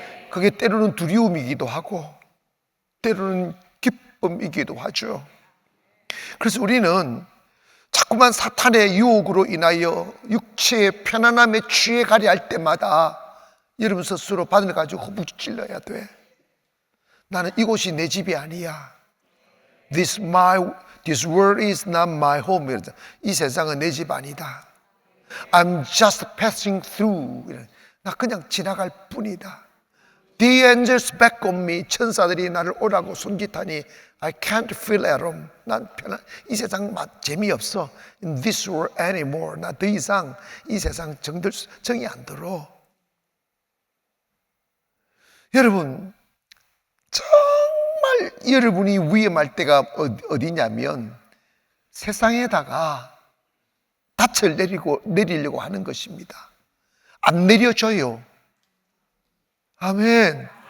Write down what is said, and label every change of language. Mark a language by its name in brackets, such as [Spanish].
[Korean] 그게 때로는 두려움이기도 하고 때로는 기쁨이기도 하죠. 그래서 우리는 자꾸만 사탄의 유혹으로 인하여 육체의 편안함에 취해가려 할 때마다 여러분 스스로 바늘 가지고 허벅지 찔러야 돼. 나는 이곳이 내 집이 아니야. [English] This world is not my home. [Korean] 이 세상은 내 집 아니다. [English] I'm just passing through. [Korean] 나 그냥 지나갈 뿐이다. [English] The angels beckon me. [Korean] 천사들이 나를 오라고 손짓하니 [English] I can't feel at home. [Korean] 난 이 세상 재미없어. [English] In this world anymore. [Korean] 나 더 이상 이 세상 정이 안 들어. 여러분, 정말 여러분이 위험할 때가 어디냐면 세상에다가 닻을 내리려고 하는 것입니다. 안 내려줘요. 아멘.